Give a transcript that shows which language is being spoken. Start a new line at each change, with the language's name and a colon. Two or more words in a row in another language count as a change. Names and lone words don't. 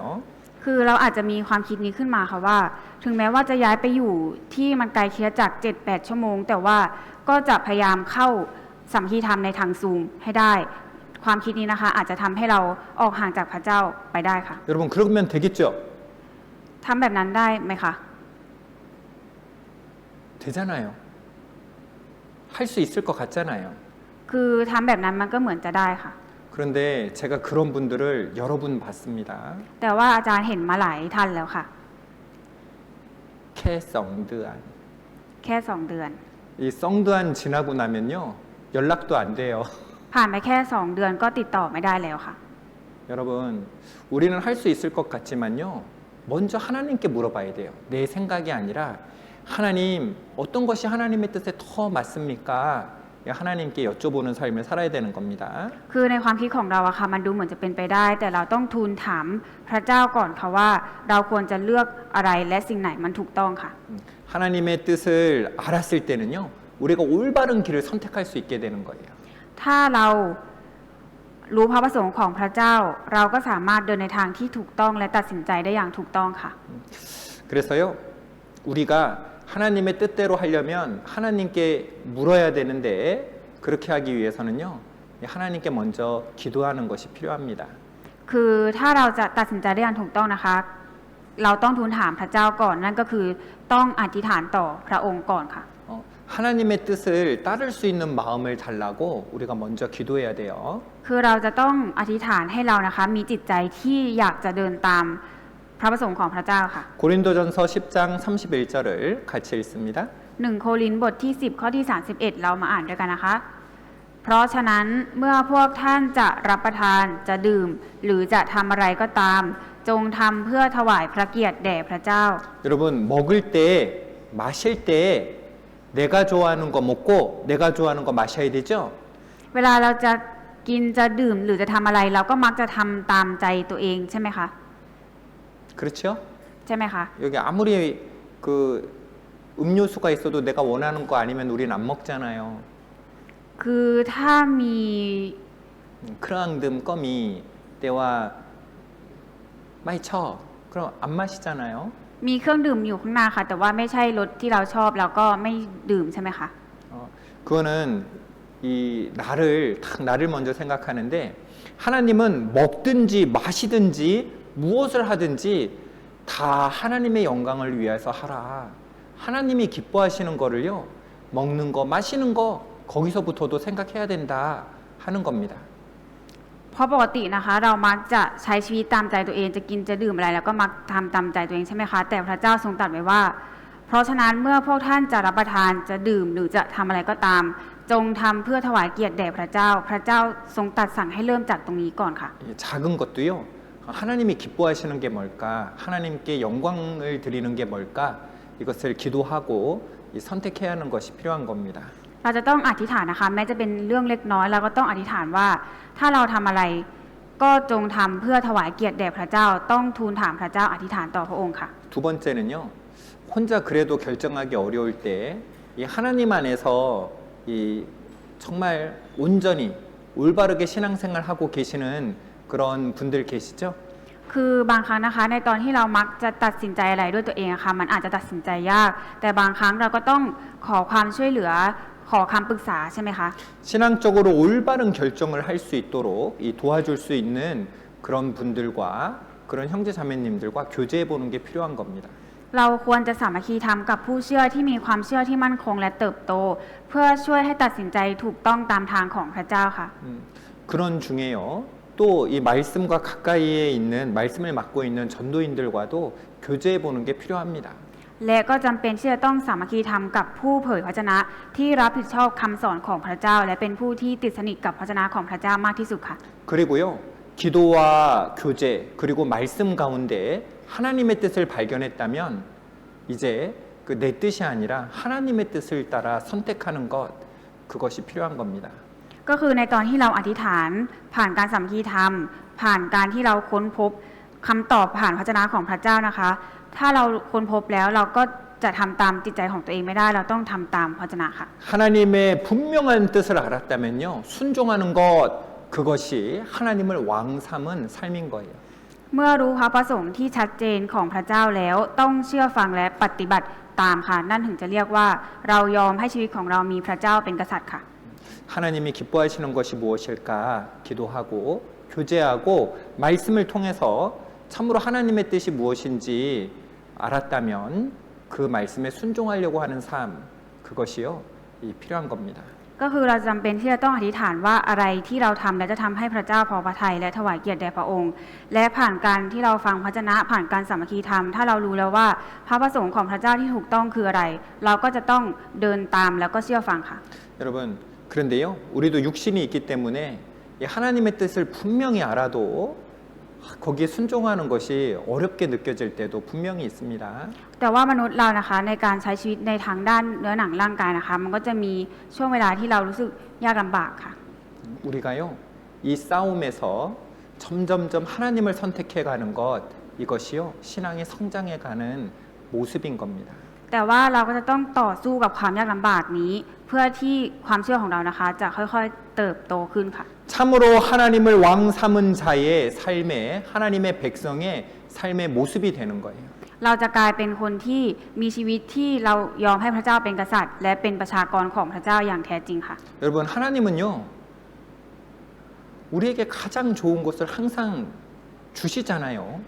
Thai: คือเราอาจจะมีความคิดนี้ขึ้นมาค่ะว่า ถึงแม้ว่าจะย้ายไปอยู่ที่มันไกลคริสตจักร 7-8 ชั่วโมง แต่ว่าก็จะพยายามเข้าสามัคคีธรรมในทางซูมให้ได้ ความคิดนี้นะคะอาจจะทำให้เราออกห่างจากพระเจ้าไปได้ค่ะ
Korean: 여러분 그러면 되겠죠?
Thai: ทำแบบนั้นได้ไหมคะ
Korean: 되잖아요. 할 수 있을 것 같잖아요.
Thai: คือทำแบบนั้นมันก็เหมือนจะได้ค่ะ
Korean: 그런데 제가 그런 분들을 여러 분 봤습니다.
Thai: แต่ว่าอาจารย์เห็นมาหลายท่านแล้วค่ะ 캐성드안. แค่ 2 เดือน
Korean: 이 성드안 지나고 나면요 연락도 안 돼요.
Thai: ผ่านไปแค่ 2 เดือนก็ติดต่อไม่ได้แล้วค่ะ
Korean: 여러분 우리는 할 수 있을 것 같지만요 먼저 하나님께 물어봐야 돼요. 내 생각이 아니라 하나님 어떤 것이 하나님의 뜻에 더 맞습니까? 하나님께 여쭤보는 삶을 살아야 되는 겁니다.
Thai: คือในความคิดของเราอะค่ะมันดูเหมือนจะเป็นไปได้ แต่เราต้องทูลถามพระเจ้าก่อนค่ะว่าเราควรจะเลือกอะไรและสิ่งไหนมันถูกต้องค่ะ
Korean: 하나님의 뜻을 알았을 때는요 우리가 올바른 길을 선택할 수 있게 되는 거예요.
Thai: ถ้าเรารู้พระประสงค์ของพระเจ้า เราก็สามารถเดินในทางที่ถูกต้องและตัดสินใจได้อย่างถูกต้องค่ะ
Korean: 그래서요 우리가 하나님의 뜻대로 하려면 하나님께 물어야 되는데 그렇게 하기 위해서는요 하나님께 먼저 기도하는 것이 필요합니다.
Thai: คือถ้าเราจะตัดสินใจได้อย่างถูกต้องนะคะ เราต้องทูลถามพระเจ้าก่อนนั่นก็คือต้องอธิษฐานต่อพระองค์ก่อนค่ะ
Korean: 하나님의 뜻을 따를 수 있는 마음을 달라고 우리가 먼저 기도해야 돼요.
Thai: คือเราจะต้องอธิษฐานให้เรานะคะมีจิตใจที่อยากจะเดินตามพระประสงค์ของพระเจ้าค่ะ
Korean: 고린도전서 10장 31절을 같이 읽습니다.
Thai: 1 โครินธ์บทที่ 10 ข้อที่ 31 เรามาอ่านด้วยกันนะคะ เพราะฉะนั้นเมื่อพวกท่านจะรับประทานจะดื่มหรือจะทำอะไรก็ตาม จงทำเพื่อถวายพระเกียรติแด่พระเจ้า
Korean: 여러분 먹을 때 마실 때 내가 좋아하는 거 먹고 내가 좋아하는 거 마셔야 되죠?
Thai: เวลาเราจะกินจะดื่มหรือจะทำอะไรเราก็มักจะทำตามใจตัวเองใช่ไหมคะ
Korean: 그렇죠?
Thai: ใช่ไหมคะ
Korean: 여기 아무리 그 음료수가 있어도 내가 원하는 거 아니면 우린 안 먹잖아요.
Thai: คือถ้ามี 크랑듬 껌이 때와 많이 쳐.
Korean: 그럼 안 마시잖아요.
Thai: มีเครื่องดื่มอยู่ข้างหน้าค่ะ แต่ว่าไม่ใช่รสที่เราชอบเราก็ไม่ดื่มใช่ไหมคะ
Korean: 그거는 이 나를 먼저 생각하는데 하나님은 먹든지 마시든지 무엇을 하든지 다 하나님의 영광을 위해서 하라. 하나님이 기뻐하시는 거를요 먹는 거 마시는 거 거기서부터도 생각해야 된다 하는 겁니다.
Thai: เพราะปกตินะคะเรามักจะใช้ชีวิตตามใจตัวเองจะกินจะดื่มอะไรแล้วก็มักทำตามใจตัวเองใช่ไหมคะแต่พระเจ้าทรงตรัสไว้ว่า เพราะฉะนั้นเมื่อพวกท่านจะรับประทานจะดื่มหรือจะทำอะไรก็ตาม จงทำเพื่อถวายเกียรติแด่พระเจ้า พระเจ้าทรงตรัสสั่งให้เริ่มจากตรงนี้ก่อนค่ะ
Korean: 작은 것도요 하나님이 기뻐하시는 게 뭘까 하나님께 영광을 드리는 게 뭘까 이것을 기도하고 선택해야 하는 것이 필요한 겁니다.
Thai: เราจะต้องอธิษฐานนะคะแม้จะเป็นเรื่องเล็กน้อยเราก็ต้องอธิษฐานว่าถ้าเราทำอะไรก็จงทำเพื่อถวายเกียรติแด่พระเจ้าต้องทูลถามพระเจ้าอธิษฐานต่อพระองค์ค่ะ
Korean: 두 번째는요 혼자 그래도 결정하기 어려울 때 이 하나님 안에서 이 정말 온전히 올바르게 신앙생활 하고 계시는 그런 분들 계시죠?
Thai: คือบางครั้งนะคะในตอนที่เรามักจะตัดสินใจอะไรด้วยตัวเองอะค่ะมันอาจจะตัดสินใจยากแต่บางครั้งเราก็ต้องขอความช่วยเหลือขอคำปรึกษาใช่ไหมคะ
Korean: 신앙적으로 올바른 결정을 할 수 있도록 이 도와줄 수 있는 그런 분들과 그런 형제 자매님들과 교제해 보는 게 필요한 겁니다.
Thai: เราควรจะสามัคคีธรรมกับผู้เชื่อที่มีความเชื่อที่มั่นคงและเติบโตเพื่อช่วยให้ตัดสินใจถูกต้องตามทางของพระเจ้าค่ะ
Korean: 그런 중에요. 또 이 말씀과 가까이에 있는 말씀을 맡고 있는 전도인들과도 교제해 보는 게 필요합니다.
Thai: และก็จำเป็นที่จะต้องสามัคคีธรรมกับผู้เผยพระวจนะที่รับผิดชอบคำสอนของพระเจ้าและเป็นผู้ที่ติดสนิทกับพระวจนะของพระเจ้ามากที่สุดค่ะ
Korean: 그리고요. 기도와 교제 그리고 말씀 가운데 하나님의 뜻을 발견했다면 이제 그 내 뜻이 아니라 하나님의 뜻을 따라 선택하는 것 그것이 필요한 겁니다.
Thai: ก็คือในตอนที่เราอธิษฐานผ่านการสามัคคีธรรมผ่านการที่เราค้นพบคำตอบผ่านพระวจนะของพระเจ้านะคะ ถ้าเราค้นพบแล้วเราก็จะทำตามจิตใจของตัวเองไม่ได้เราต้องทำตามพระวจนะค่ะ
Korean: 하나님의 분명한 뜻을 알았다면요. 순종하는 것 그것이 하나님을 왕 삼은 삶인 거예요.
Thai: เมื่อรู้พระประสงค์ที่ชัดเจนของพระเจ้าแล้วต้องเชื่อฟังและปฏิบัติตามค่ะนั่นถึงจะเรียกว่าเรายอมให้ชีวิตของเรามีพระเจ้าเป็นกษัตริย์ค่ะ
Korean: 하나님이 기뻐하시는 것이 무엇일까 기도하고 교제하고 말씀을 통해서 참으로 하나님의 뜻이 무엇인지 알았다면 그 말씀에 순종하려고 하는 삶 그것이요 필요한 겁니다.
Thai: ก็คือเราจำเป็นที่จะต้องอธิษฐานว่าอะไรที่เราทำและจะทำให้พระเจ้าพอพระทัยและถวายเกียรติแด่พระองค์ และผ่านการที่เราฟังพระวจนะผ่านการสามัคคีธรรมถ้าเรารู้แล้วว่าพระประสงค์ของพระเจ้าที่ถูกต้องคืออะไร เราก็จะต้องเดินตามแล้วก็เชื่อฟังค่ะ
Korean: 여러분 그런데요 우리도 육신이 있기 때문에 이 하나님의 뜻을 분명히 알아도 거기에 순종하는 것이 어렵게 느껴질 때도 분명히 있습니다.
Thai: แต่ว่ามนุษย์เรานะคะในการใช้ชีวิตในทางด้านเนื้อหนังร่างกายนะคะมันก็จะมีช่วงเวลาที่เรารู้สึกยากลำบากค่ะ
Korean: 우리가요 이 싸움에서 점점점 하나님을 선택해 가는 것 이것이요 신앙의 성장해 가는 모습인 겁니다.
Thai: แต่ว่าเราก็จะต้องต่อสู้กับความยากลำบากนี้ เพื่อที่ความเชื่อของเรานะคะจะค่อยๆเติบโตขึ้นค่ะ
Korean: 참으로 하나님을 왕 삼은 자의 삶에 하나님의 백성의 삶의 모습이 되는 거예요.
Thai: เราจะกลายเป็นคนที่มีชีวิตที่เรายอมให้พระเจ้าเป็นกษัตริย์ และเป็นประชากรของพระเจ้าอย่างแท้จริงค่ะ
Korean: 여러분 하나님은요 우리에게 가장 좋은 것을 항상 주시잖아요.